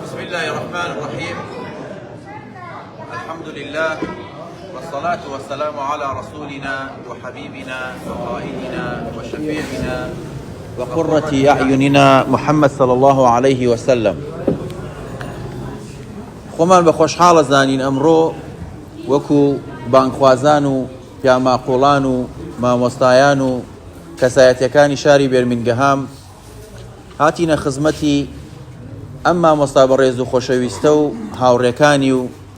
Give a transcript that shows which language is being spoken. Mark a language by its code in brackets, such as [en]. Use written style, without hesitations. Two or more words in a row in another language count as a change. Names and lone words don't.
[ar] الله الرحمن الرحيم. الحمد لله والصلاة والسلام على رسولنا وحبيبنا وقائدنا وشفيعنا وقرة أعيننا محمد صلى الله عليه وسلم. [ckb] خۆمان بە خۆشحاڵە زانین ئەمڕۆ وەکو بانگخوازان و پیاماقوڵان و مامۆستایان و کەسایەتیەکانی شاری بێرمینگەهام هاتینە خزمەتی ئەم مامۆستا بەڕێز و خۆشەویستە و هاوڕێکانی و